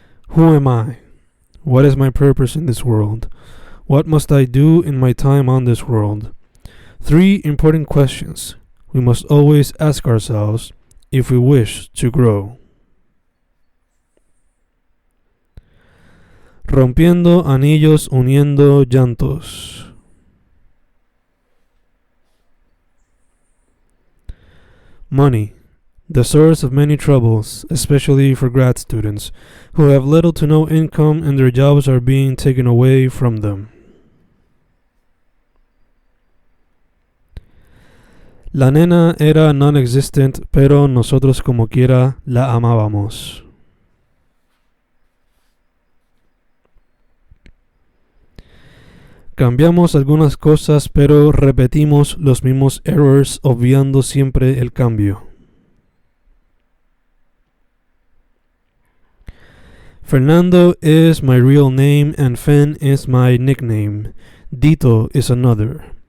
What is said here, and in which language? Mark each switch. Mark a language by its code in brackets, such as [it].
[en] Who am I? What is my purpose in this world? What must I do in my time on this world? 3 important questions we must always ask ourselves if we wish to grow. [es] Rompiendo anillos, uniendo llantos. [en] Money, the source of many troubles, especially for grad students who have little to no income and their jobs are being taken away from them. [es] La nena era non-existent, pero nosotros como quiera la amábamos. Cambiamos algunas cosas, pero repetimos los mismos errors, obviando siempre el cambio. [en] Fernando is my real name and Fen is my nickname. Dito is another.